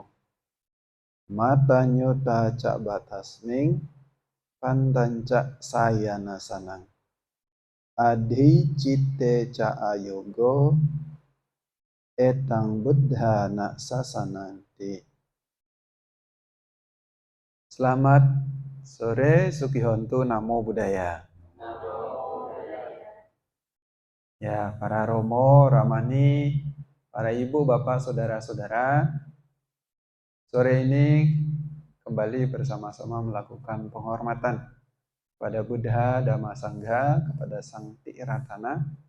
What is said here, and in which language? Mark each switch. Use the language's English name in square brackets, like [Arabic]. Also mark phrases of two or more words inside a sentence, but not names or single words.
[Pali] Matanyuta ca batasming pantanca sayana sanang. Adhi citte ca ayogo etang buddhana sasananti. [Indonesian] Selamat sore [Pali] Sukihontu, Namo Buddhaya. [Indonesian] Ya, para Romo, Ramani, para ibu, bapak, saudara-saudara, sore ini kembali bersama-sama melakukan penghormatan kepada Buddha, Dhamma, Sangha, kepada Sang Tiratana